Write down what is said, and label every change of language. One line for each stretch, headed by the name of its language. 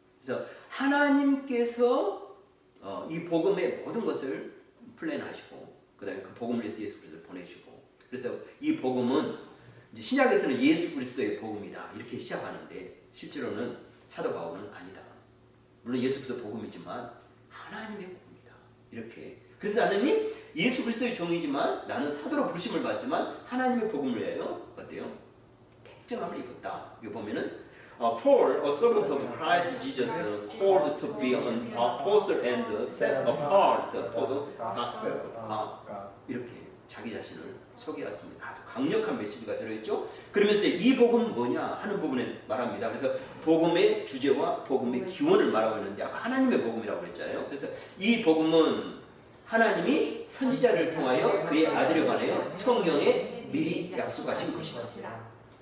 Korean: 그래서 하나님께서 이 복음의 모든 것을 플랜하시고 그다음에 그 복음을 위해서 예수 그리스도를 보내시고 그래서 이 복음은 이제 신약에서는 예수 그리스도의 복음이다 이렇게 시작하는데 실제로는 사도 바울은 아니다. 물론 예수 그리스도 복음이지만 하나님의 복음이다 이렇게. 그래서 나는 예수 그리스도의 종이지만 나는 사도로 부르심을 받지만 하나님의 복음을 위하여 어때요? 택정함을 입었다. 이거 보면은
English: Paul, a servant of Christ Jesus, called to be an apostle and set apart for the gospel of God.
Korean: 이렇게 자기 자신을 소개했습니다. 아주 강력한 메시지가 들어있죠. 그러면서 이 복음은 뭐냐 하는 부분에 말합니다. 그래서 복음의 주제와 복음의 기원을 말하고 있는데 아까 하나님의 복음이라고 그랬잖아요. 그래서 이 복음은 하나님이 선지자를 통하여 그의 아들에 관하여 성경에 미리 약속하신 것이다.